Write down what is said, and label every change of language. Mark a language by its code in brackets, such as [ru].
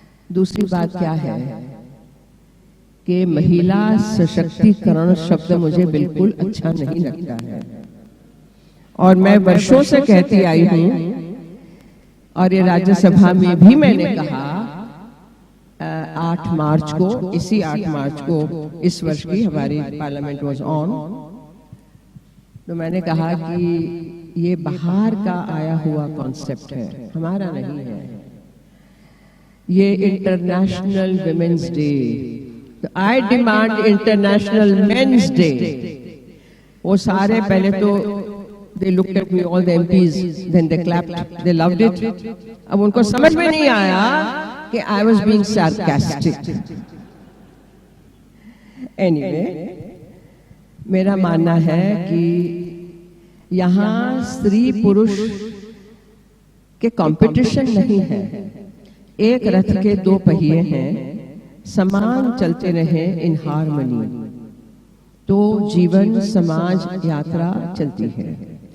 [hi] दूसरी बात क्या है कि महिला सशक्तिकरण शब्द मुझे बिल्कुल अच्छा नहीं लगता है, और मैं वर्षों से कहती आई हूं, और ये राज्यसभा में भी मैंने कहा 8 मार्च को, इसी 8 मार्च को इस वर्ष की [en] हमारी parliament was on, [hi] तो मैंने कहा कि ये बाहर का आया हुआ कॉन्सेप्ट है, हमारा नहीं है। [en] ये international women's day, तो I demand international men's day. [hi] वो सारे पहले तो [en] they looked at me, all the MPs, then they clapped, they loved it. [hi] अब उनको समझ में नहीं आया कि [en] I was being sarcastic. [hi] Anyway, मेरा मानना है कि यहाँ स्त्री पुरुष के कंपटीशन नहीं है, एक रथ के 2 पहिए हैं, समान चलते रहे इन हार्मनी, तो जीवन समाज यात्रा चलती है।